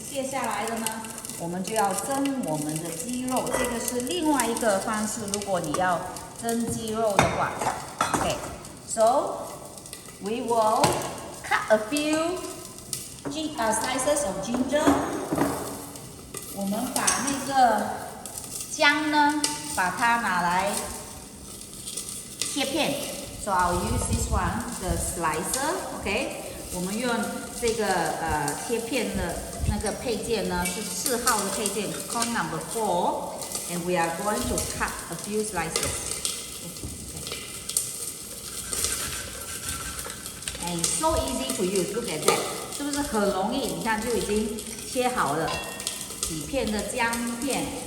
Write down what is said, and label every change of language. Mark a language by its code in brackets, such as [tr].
[zh] 下来的呢，我们就要蒸我们的鸡肉，这个是另外一个方式。如果你要蒸鸡肉的话 [en] ，OK，so we will cut a few slices of ginger。 [zh] 我们把那个姜呢，把它拿来切片。 [en] So I'll use this one, the slicer，OK。 [zh] 我们用这个切片的那个配件呢，是4号的配件 ， [en] con number 4，and we are going to cut a few slices. And so easy to use. Look at that， [zh] 是不是很容易？你看就已经切好了几片的姜片。